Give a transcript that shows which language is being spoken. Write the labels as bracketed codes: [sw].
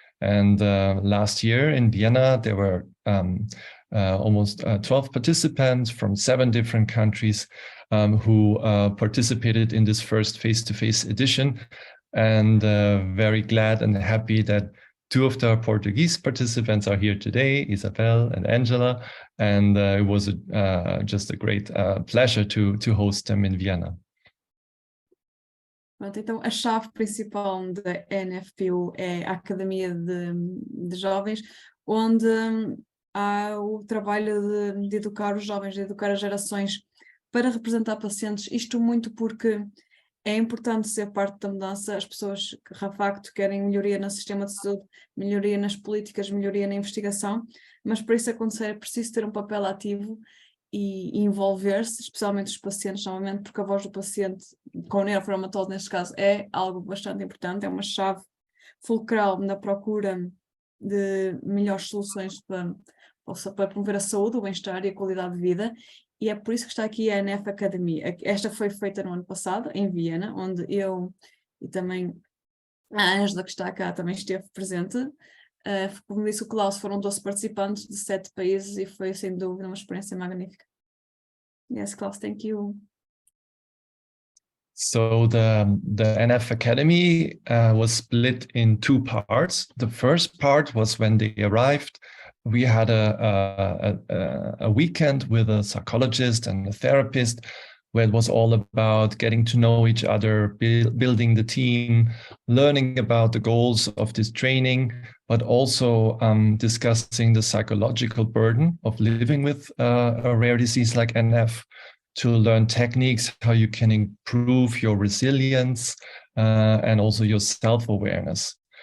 [en] And last year in Vienna, there were almost 12 participants from 7 different countries who participated in this first face-to-face edition. And very glad and happy that 2 of the Portuguese participants are here today, Isabel and Angela. And it was just a great pleasure to host them in Vienna. [pt] Pronto, então a chave principal da NFPU é a Academia de Jovens, onde há o trabalho de educar os jovens, de educar as gerações para representar pacientes, isto muito porque é importante ser parte da mudança. As pessoas que, de facto, querem melhoria no sistema de saúde, melhoria nas políticas, melhoria na investigação, mas para isso acontecer é preciso ter um papel ativo e envolver-se, especialmente os pacientes, novamente, porque a voz do paciente com neurofibromatose, neste caso, é algo bastante importante, é uma chave fulcral na procura de melhores soluções para promover a saúde, o bem-estar e a qualidade de vida. E é por isso que está aqui a NF Academia. Esta foi feita no ano passado, em Viena, onde eu e também a Ângela, que está cá, também esteve presente. Como disse o Klaus, foram 12 participantes de 7 países e foi, sem dúvida, uma experiência magnífica. [en] Yes, Klaus, thank you. So the NF Academy was split in 2 parts. The first part was when they arrived. We had a weekend with a psychologist and a therapist, where it was all about getting to know each other, building the team, learning about the goals of this training, but also discussing the psychological burden of living with a rare disease like NF, to learn techniques, how you can improve your resilience and also your self-awareness.